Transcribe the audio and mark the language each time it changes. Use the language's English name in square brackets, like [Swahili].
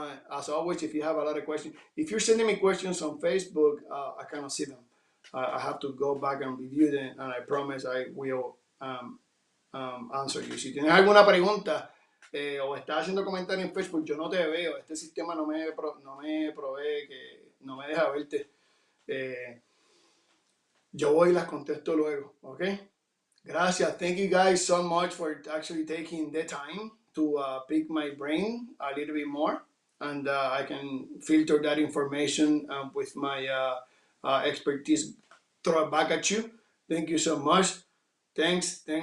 [English] As always, if you have a lot of questions, if you're sending me questions on Facebook, I cannot see them. I have to go back and review them, and I promise I will answer you. [Spanish] Si tienes alguna pregunta o estás haciendo comentarios en Facebook, yo no te veo. Este sistema no me provee, que no me deja verte. Yo voy y las contesto luego, ¿ok? Gracias. [English] Thank you guys so much for actually taking the time to pick my brain a little bit more, and I can filter that information with my expertise, throw it back at you. Thank you so much. Thanks.